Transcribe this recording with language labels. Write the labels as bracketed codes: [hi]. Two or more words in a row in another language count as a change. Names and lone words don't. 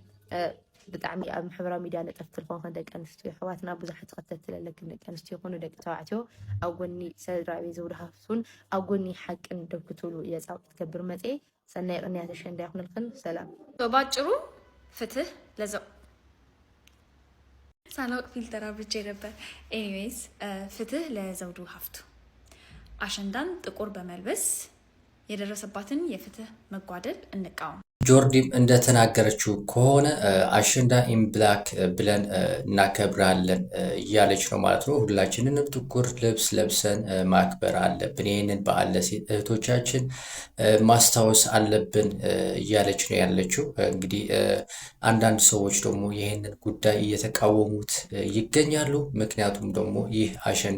[ti] ብጣዕሚ ኣብ ማሕበራዊ ሚድያ ነጠፍቲ ልኾንከን ደቂ ኣንስትዮ ኣሕዋትና ብዙሓት ተኸተልቲ ዘለክን ደቂ ኣንስትዮ ይኹኑ ደቂ ተባዕትዮ ኣብ ጎኒ ስድራቤት ዘውዱ ሃፍቱን ኣብ ጎኒ ሓቅን ደው ክትብሉ እየ ፃውዒት ትገብር መፅአ ሰናይ ቅንያት ኣሸንዳ ይኹንልክን ሰላም [am] ባጭሩ ፍትህ ለዘው ሳላውቅ ፊልተር አብርቼ ነበር። ኤኒዌይስ ፍትህ ለዘውዱ ሀፍቱ አሸንዳን ጥቁር በመልበስ የደረሰባትን የፍትህ መጓደል እንቃወም። ጆርዲም እንደተናገረችው ከሆነ አሸንዳ [en] in black [am] ብለን እናከብራለን እያለች ነው ማለት ነው። ሁላችንንም ጥቁር ልብስ ለብሰን ማክበር አለብን። ይህንን በዓል ለሴት እህቶቻችን ማስታወስ አለብን እያለች ነው ያለችው። እንግዲህ አንዳንድ ሰዎች ደግሞ ይህንን ጉዳይ እየተቃወሙት ይገኛሉ። ምክንያቱም ደግሞ ይህ አሸንዳ